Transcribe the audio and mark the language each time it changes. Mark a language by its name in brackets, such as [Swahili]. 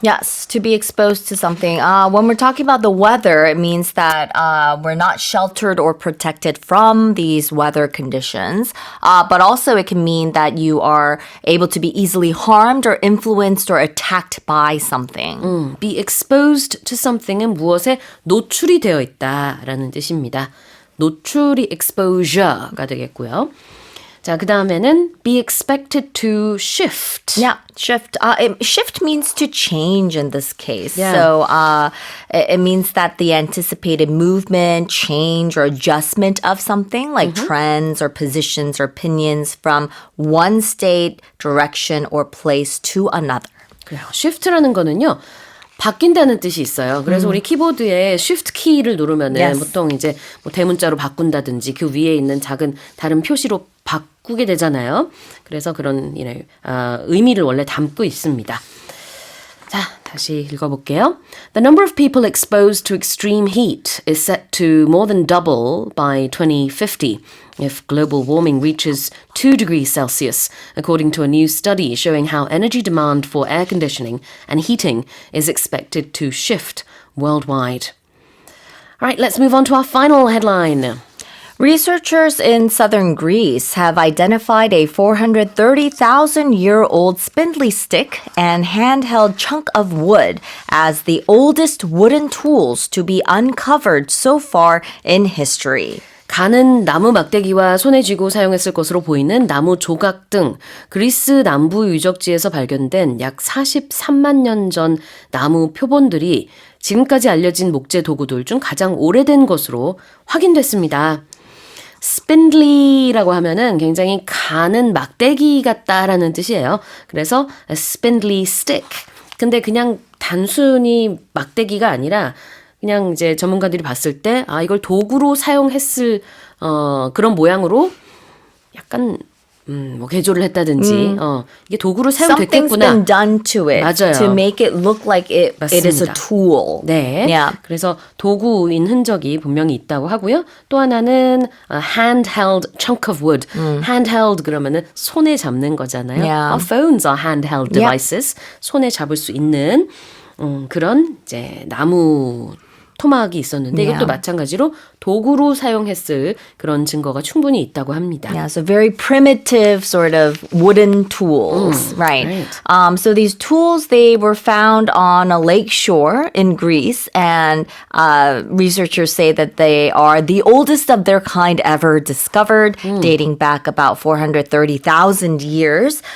[English] Yes, to be exposed to something. When we're talking about the weather, it means that we're not sheltered or protected from these weather conditions. But also it can mean that you are able to be easily harmed or influenced or attacked by something. Be exposed to something [Korean] 은 무엇에 노출이 되어 있다라는 뜻입니다. 노출이 exposure가 되겠고요. 자, 그 다음에는 [English] be expected to shift. Yeah, shift. Shift means to change in this case. Yeah. So it means that the anticipated movement, change, or adjustment of something like trends or positions or opinions from one state, direction, or place to another. [Korean] 그래요. shift라는 거는요. 바뀐다는 뜻이 있어요. 그래서 우리 키보드에 Shift 키를 누르면은 [English] Yes. [Korean] 보통 이제 뭐 대문자로 바꾼다든지 그 위에 있는 작은 다른 표시로 바꾸게 되잖아요. 그래서 그런 의미를 원래 담고 있습니다. 자, 다시 읽어볼게요. [English] The number of people exposed to extreme heat is set to more than double by 2050 if global warming reaches 2 degrees Celsius, according to a new study showing how energy demand for air conditioning and heating is expected to shift worldwide. All right, let's move on to our final headline. Researchers in southern Greece have identified a 430,000-year-old spindly stick and handheld chunk of wood as the oldest wooden tools to be uncovered so far in history. [Korean] 가는 나무 막대기와 손에 쥐고 사용했을 것으로 보이는 나무 조각 등 그리스 남부 유적지에서 발견된 약 43만 년 전 나무 표본들이 지금까지 알려진 목재 도구들 중 가장 오래된 것으로 확인됐습니다. spindly라고 하면은 굉장히 가는 막대기 같다라는 뜻이에요. 그래서 [English] a spindly stick. [Korean] 근데 그냥 단순히 막대기가 아니라 그냥 이제 전문가들이 봤을 때, 이걸 도구로 사용했을, 그런 모양으로 약간, 뭐 개조를 했다든지, 이게 도구로 [English] Something's [Korean] 사용됐겠구나. [English] been done to it [Korean] 맞아요. [English] to make it look like it is a [Korean] 맞습니다. [English] tool. [Korean] 네. [English] Yeah. [Korean] 그래서 도구인 흔적이 분명히 있다고 하고요. 또 하나는 [English] handheld chunk of wood. [Korean] handheld 그러면은 손에 잡는 거잖아요. [English] Yeah. Our phones are handheld devices. [Korean] 손에 잡을 수 있는 그런 이제 나무 토막이 있었는데 이것도 [English] Yeah. [Korean] 마찬가지로 도구로 사용했을 그런 증거가 충분히 있다고 합니다. [English] Yeah, so very primitive sort of wooden tools, right? So these tools, they were found on a lake shore in Greece, and researchers say that they are the oldest of their kind ever discovered, dating back about 430,000 years.